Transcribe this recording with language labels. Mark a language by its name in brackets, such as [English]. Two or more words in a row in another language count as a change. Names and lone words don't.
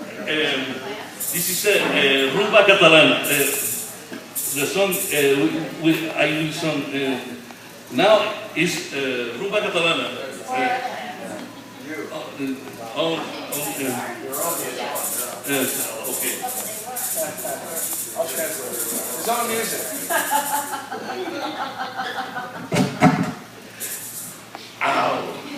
[English] This is rumba catalana. The song I will song now is rumba catalana. Okay. I'll translate it. It's on music. Ow.